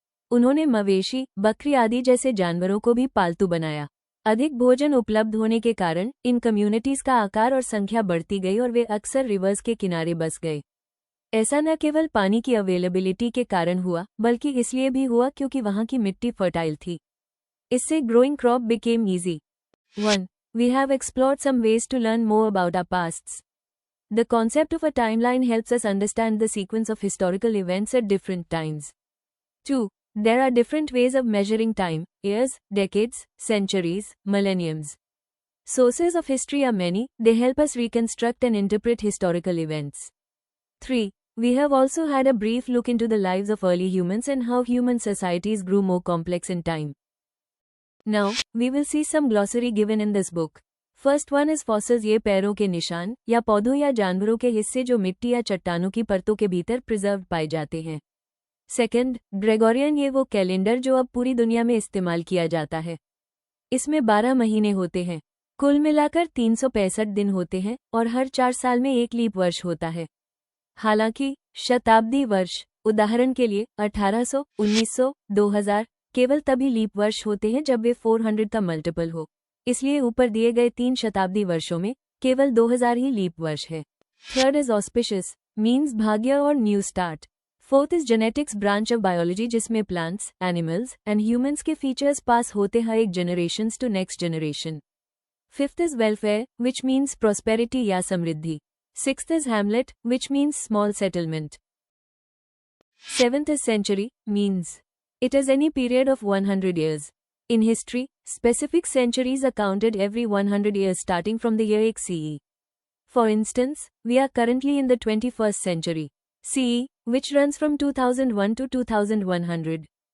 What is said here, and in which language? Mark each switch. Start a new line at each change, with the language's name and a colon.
Hindi: उन्होंने मवेशी, बकरी आदि जैसे जानवरों को भी पालतू बनाया। अधिक भोजन उपलब्ध होने के कारण इन कम्युनिटीज का आकार और संख्या बढ़ती गई और वे अक्सर रिवर्स के किनारे बस गए। ऐसा न केवल पानी की अवेलेबिलिटी के कारण हुआ, बल्कि इसलिए भी हुआ क्योंकि वहां की मिट्टी फर्टाइल थी।
English: इससे growing crop became easy. 1. We have explored some ways to learn more about our pasts. The concept of a timeline helps us understand the sequence of historical events at different times. 2. There are different ways of measuring time: years, decades, centuries, millenniums. Sources of history are many. They help us reconstruct and interpret historical events. 3. We have also had a brief look into the lives of early humans and how human societies grew more complex in time. Now, we will see some glossary given in this book. First one is fossils.
Hindi: ये पैरों के निशान या पौधों या जानवरों के हिस्से जो मिट्टी या चट्टानों की परतों के भीतर प्रिजर्व्ड पाए जाते हैं। Second, Gregorian. ये वो कैलेंडर जो अब पूरी दुनिया में इस्तेमाल किया जाता है। इसमें 12 महीने होते हैं। कुल मिलाकर 365 दिन होते हैं और हर 4 साल में एक लीप वर्ष होता है। हालांकि शताब्दी वर्ष, उदाहरण के लिए 1800, 1900, 2000, केवल तभी लीप वर्ष होते हैं जब वे 400 का मल्टीपल हो। इसलिए ऊपर दिए गए 3 शताब्दी वर्षों में केवल 2000 ही लीप वर्ष है।
English: Third is auspicious, means भाग्य और new start. Fourth is genetics, branch of biology जिसमें plants, animals and humans के features pass होते हैं एक generation to next generation. Fifth is welfare, which means prosperity या समृद्धि। Sixth is hamlet, which means small settlement. Seventh is century, means it is any period of 100 years. In history, specific centuries are counted every 100 years starting from the year 8 CE. For instance, we are currently in the 21st century, CE, which runs from 2001 to 2100.